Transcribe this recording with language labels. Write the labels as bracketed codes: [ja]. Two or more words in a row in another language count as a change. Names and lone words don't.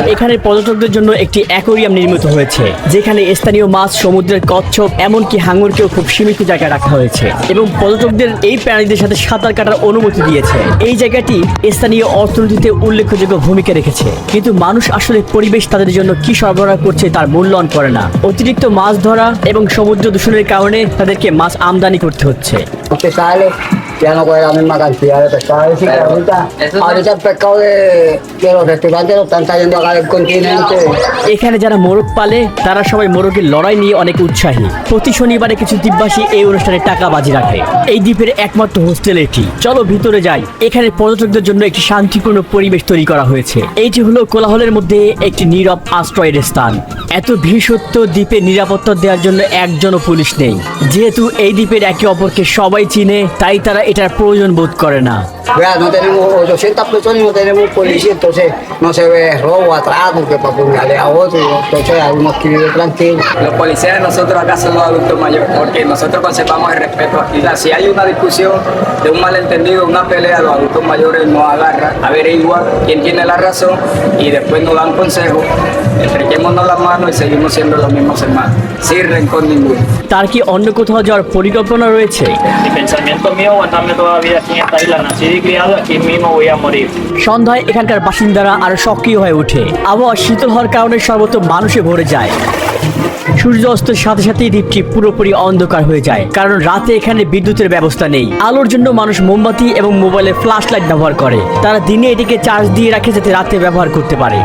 [bn] এখানে পর্যটকদের জন্য একটি অ্যাকোয়ারিয়াম নির্মিত হয়েছে, যেখানে স্থানীয় মাছ, সমুদ্রের কচ্ছপ, এমনকি হাঙরকেও খুব সীমিত জায়গায় রাখা হয়েছে এবং পর্যটকদের এই প্রাণীদের সাথে সাঁতার কাটার অনুমতি দিয়েছে। এই জায়গাটি স্থানীয় অর্থনীতিতে উল্লেখযোগ্য ভূমিকা রেখেছে, কিন্তু মানুষ আসলে পরিবেশ তাদের জন্য কি সরবরাহ করছে তার মূল্যায়ন করে না। অতিরিক্ত মাছ ধরা এবং সমুদ্র দূষণের কারণে তাদেরকে মাছ আমদানি করতে হচ্ছে। [es] Usted sale, ya no coge la misma cantidad de pescado. Es decir, ahorita el pescado de los restaurantes lo están trayendo acá del continente. [bn] এখানে যারা মোরগ পালে তারা সবাই মোরগের লড়াই নিয়ে অনেক উৎসাহী। প্রতি শনিবারে কিছু দ্বীপবাসী এই অনুষ্ঠানে টাকা বাজি রাখে। এই দ্বীপের একমাত্র হোস্টেল এটি। চলো ভিতরে যাই। এখানে পর্যটকদের জন্য একটি শান্তিপূর্ণ পরিবেশ তৈরি করা হয়েছে। এইটি হলো কোলাহলের মধ্যে একটি নীরব আশ্রয়ের স্থান। এত ভিড় সত্ত্বেও দ্বীপে নিরাপত্তা দেওয়ার জন্য একজনও পুলিশ নেই। যেহেতু এই দ্বীপের একে অপরকে সবাই চিনে, তাই তারা এটার প্রয়োজন বোধ করে না। [es] Vea, no tenemos 800 personas y no tenemos policía, entonces no se ve robo, atraco, que para apuñalar a otro, entonces hay unos que viven tranquilos. Los policías de nosotros acá son los adultos mayores, porque nosotros conservamos el respeto aquí. O sea, si hay una discusión de un malentendido, una pelea, los adultos mayores nos agarran, averiguan quién tiene la razón y después nos dan consejos. Entreguémonos las manos y seguimos siendo los mismos hermanos, sin rencor ninguno. [bn] তার কি অন্য কোথাও যাওয়ার পরিকল্পনা রয়েছে? [es] Mi pensamiento mío aguantarme toda la vida aquí en esta isla, nacido y criado aquí mismo voy a morir. [bn] সন্ধ্যায় এখানকার বাসিন্দারা আরো সক্রিয় হয়ে ওঠে। আবহাওয়া শীতল হওয়ার কারণে সর্বত্র মানুষে ভরে যায়। সূর্য অস্তের সাথে সাথেই দ্বীপটি পুরোপুরি অন্ধকার হয়ে যায়, কারণ রাতে এখানে বিদ্যুতের ব্যবস্থা নেই। আলোর জন্য মানুষ মোমবাতি এবং মোবাইলের [en] flash light [bn] ব্যবহার করে। তারা দিনে এটিকে চার্জ দিয়ে রাখে যাতে রাতে ব্যবহার করতে পারে।